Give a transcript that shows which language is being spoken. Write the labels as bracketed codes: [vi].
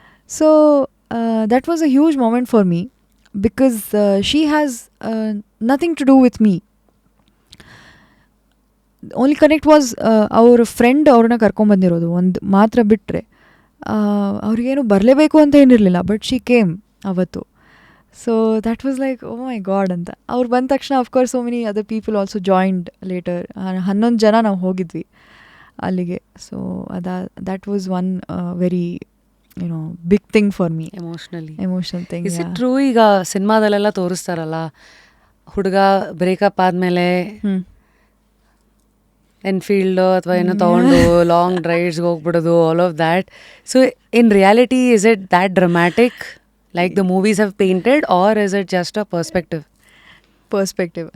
[en] So that was a huge moment for me because she has nothing to do with me. Only connect was our friend [kn] ಅವ್ರನ್ನ ಕರ್ಕೊಂಬಂದಿರೋದು ಒಂದು ಮಾತ್ರ ಬಿಟ್ಟರೆ ಅವ್ರಿಗೇನು ಬರಲೇಬೇಕು ಅಂತ ಏನಿರಲಿಲ್ಲ. [en] but she came [kn] ಅವತ್ತು. [en] So that was like oh my God ಅಂತ. [kn] ಅವ್ರು ಬಂದ ತಕ್ಷಣ [en] Of course so many other people also joined later. 11 [kn] ಜನ ನಾವು ಹೋಗಿದ್ವಿ. ಅಲ್ಲಿಗೆ. [en] So that was one very big thing for me. Emotional thing. Is it true? [kn] ಈಗ ಸಿನಿಮಾದಲ್ಲೆಲ್ಲ ತೋರಿಸ್ತಾರಲ್ಲ, ಹುಡುಗ ಬ್ರೇಕಪ್ ಆದಮೇಲೆ ಎನ್ಫೀಲ್ಡ್ ಅಥವಾ ಏನೋ ತೊಗೊಂಡು long ಡ್ರೈವ್ಸ್ಗೆ ಹೋಗ್ಬಿಡೋದು, [en] All of that. So in reality is it that dramatic like the movies have painted, or is it just a perspective